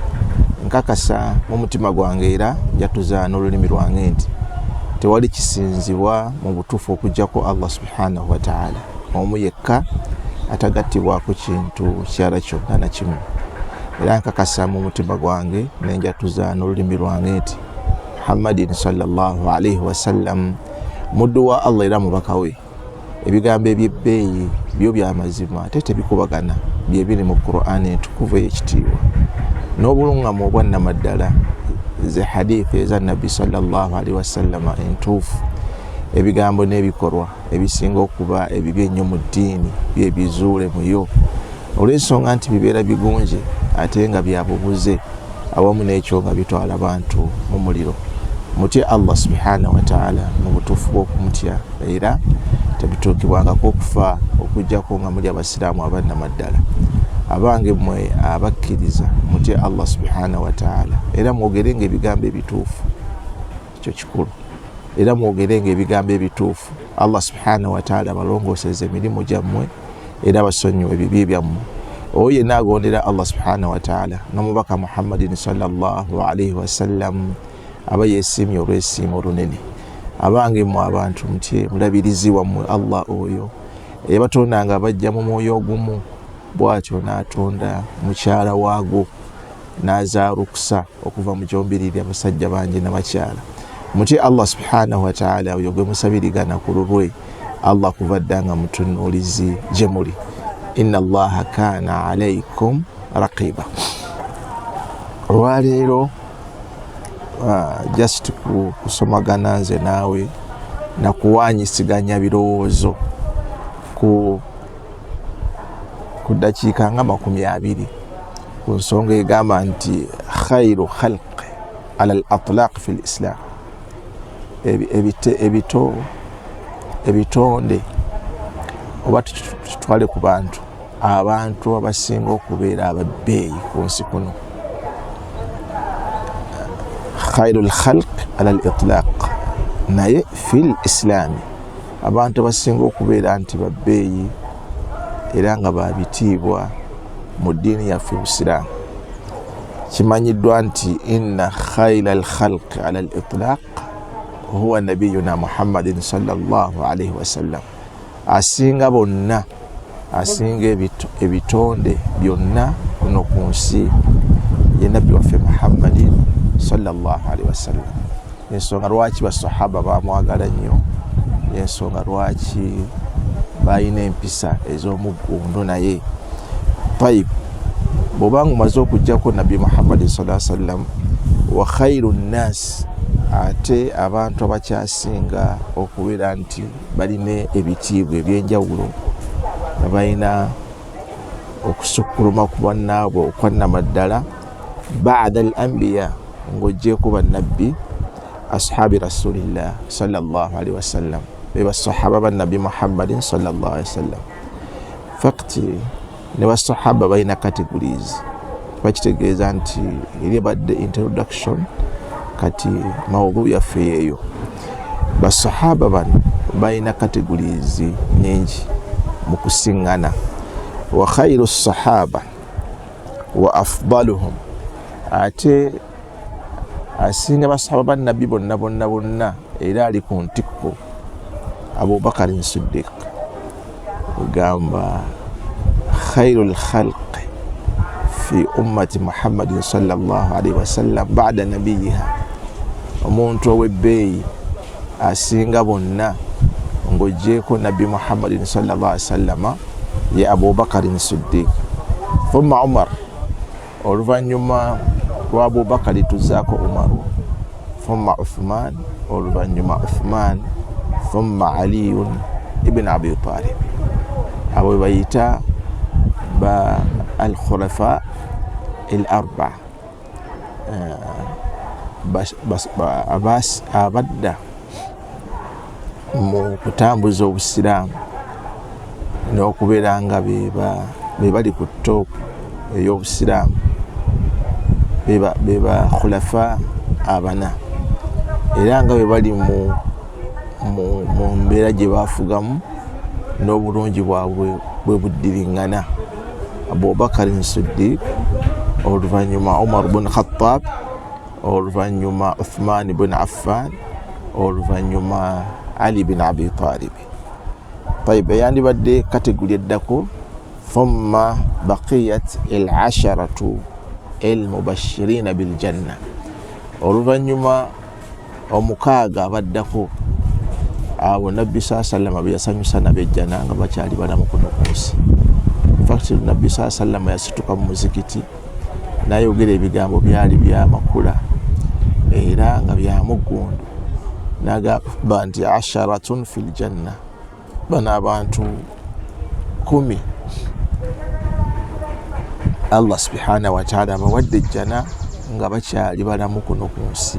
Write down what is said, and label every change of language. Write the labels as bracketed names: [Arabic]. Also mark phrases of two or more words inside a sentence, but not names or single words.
[Ganda] Nkakasa mu mutima gwange era njatuza n'olulimi lwange nti tewali kisinzibwa mu butuufu okuggyako [Arabic] الله سبحانه وتعالى, [Ganda] omu yekka atagattibwako kintu kyala kyonna na kimu. Era nkakasa mu mutima gwange nenjatuza n'olulimi lwange nti [Arabic] محمدٍ صلى الله عليه وسلم [Ganda] muddu wa Allah era mubaka we. Ebigambo eby'ebbeeyi byo by'amazima ate tebikubagana bye biri mu Qur'ani entukuvu ey'ekitiibwa n'obuluŋŋamu obwannamaddala ze hadithi eza Nabbi [Arabic] صلى الله عليه وسلم [Ganda] entuufu. Ebigambo n'ebikolwa ebisinga okuba ebibi ennyo mu ddiini bye bizuule muyo olw'ensonga nti bibeera bigunje ate nga byabubuze awamu n'ekyo nga bitwala abantu mu muliro. Mutye [Arabic] الله سبحانه وتعالى [Ganda] mu butuufu bw'okumutya era tebituukibwangako okufa okuggyako nga muli abasiraamu abannamaddala. Abange mmwe abakkiriza mutye [Arabic] الله سبحانه وتعالى [Ganda] era mwogerenga ebigambo ebituufu, ekyo kikulu. Era mwogerenga ebigambo ebituufu. [Arabic] الله سبحانه وتعالى [Ganda] balongooseze emirimu gyammwe era basonyiwe ebibi byammwe. Oyo yenna agondera [Arabic] الله سبحانه وتعالى [Ganda] n'omubaka [Arabic] محمدٍ صلى الله عليه وسلم [Ganda] aba yeesiimye olw'essiima olunene. Abange mmwe abantu mutye mulabirizi wammwe Allah oyo eyabatonda nga bajja mu mwoyo ogumu, bw'atyo n'atonda mukyala waago n'azaalukusa okuva mu gyombiriri abasajja bangi n'abakyala. Mutye [Arabic] الله سبحانه وتعالى [Ganda] oyo gwe musabirigana ku lulwe Allah kuva dda nga mutunuulizi gye muli. [Arabic] إن الله كان عليكم رقيبا. [Ganda] Olwaleero just kusomagana nze naawe na kuwanyisiganya birowoozo ku ddakiika nga 20 ku nsonga egamba nti [Arabic] خير الخلق على الإطلاق في الإسلام. [Ganda] Ebitonde oba tutwale ku abantu abasinga okubeera ababbeeyi ku nsi kuno. [Arabic] خير الخلق على الإطلاق, [Ganda] naye [Arabic] في الإسلام [Ganda] abantu abasinga okubeera nti babbeeyi era nga babitiibwa mu ddiini yaffe Busiraamu. Kimanyiddwa nti [Arabic] إن خير الخلق على الإطلاق هو نبينا محمد صلى الله عليه وسلم. [Ganda] Asinga bonna, asinga ebitonde byonna kuno ku nsi ye nabbi waffe [Arabic] محمدٍ صلى الله عليه وسلم. [Ganda] Ensonga lwaki basahaba bamwagala nnyo, ensonga lwaki balina empisa ez'omuggundu naye. Tayib, bw'obanga omaze okuggyako nabbi [Arabic] محمدٍ صلى الله عليه وسلم وخير الناس, [Ganda] ate abantu abakyasinga okubeera nti balina ebitiibwa ebyenjawulo nga balina okusukkuluma ku bannaabwe okwannamaddala [Arabic] بعد الأنبياء [Ganda] ng'oggyeko bannabbi [Arabic] أصحاب رسول الله صلى الله عليه وسلم, [Ganda] be basahaba bannabbi [Arabic] محمدٍ صلى الله عليه وسلم. [Ganda] Fakti ne basahaba balina categories. Bakitegeeza nti eri badde introduction kati mawudu yaffe yeeyo. Basahaba bano balina categories nyingi mu kusiŋŋana. [Arabic] وخير الصحابة وأفضلهم [Ganda] ate asinga basahaba ba nabbi bonna era ali ku ntikko Abubakar Siddiq [Arabic] gamba خير الخلق في أمة محمدٍ صلى الله عليه وسلم بعد نبيها [Ganda] omuntu ow'ebbeeyi asinga bonna ng'oggyeko nabbi [Arabic] محمدٍ صلى الله عليه وسلم [Ganda] ye Abubakar Siddiq thumma Umar oluvannyuma lwa Abubakar tuzaako Umaru thumma Uthman oluvannyuma Uthman thumma Ali ibn Abi Talib abo bayita ba [Arabic] الخلفاء الأربعة [Ganda] abadda mu kutambuza obusiraamu n'okubeera nga be bali ku top ey'obusiraamu beba khulafa abana era nga be bali mu mbeera gye baafugamu n'obulungi bwabwe bwe buddiringana Abubakar Siddiq oluvannyuma Umar ibn Khattab oluvannyuma Uthman ibn Affan oluvannyuma Ali ibn Abi Talib طيب yandibadde kategori eddako [Arabic] ثم بقية العشرة المبشرين بالجنة [Ganda] oluvannyuma omukaaga abaddako abo nabbi sallallahu bye yasanyusa nabejjana nga bakyali balamu kuno ku nsi. [English] In fact [Ganda] nabbi sallallahu yasituka mu muzikiti n'ayogera ebigambo byali byamakula era nga byamugundu n'agamba nti [Arabic] عشرة في الجنة [Ganda] bano abantu 10 [Arabic] الله سبحانه وتعالى [Ganda] bawadde ejjana nga bakyali balamu kuno ku nsi.